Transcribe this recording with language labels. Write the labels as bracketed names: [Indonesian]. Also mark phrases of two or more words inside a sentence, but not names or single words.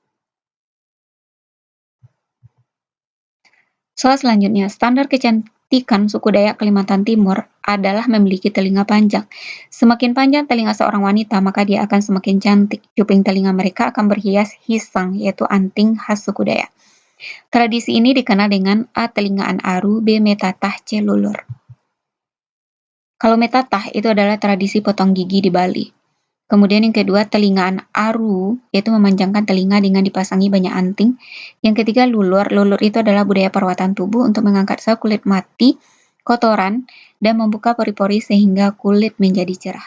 [Indonesian] Soal selanjutnya, standar kecantikan suku Dayak Kalimantan Timur adalah memiliki telinga panjang. Semakin panjang telinga seorang wanita, maka dia akan semakin cantik. Cuping telinga mereka akan berhias hisang, yaitu anting khas suku Dayak. Tradisi ini dikenal dengan A. Telingaan aru, B. metatah, C. lulur. Kalau metatah itu adalah tradisi potong gigi di Bali. Kemudian yang kedua, telingaan aru, yaitu memanjangkan telinga dengan dipasangi banyak anting. Yang ketiga, lulur. Lulur itu adalah budaya perawatan tubuh untuk mengangkat sel kulit mati, kotoran, dan membuka pori-pori sehingga kulit menjadi cerah.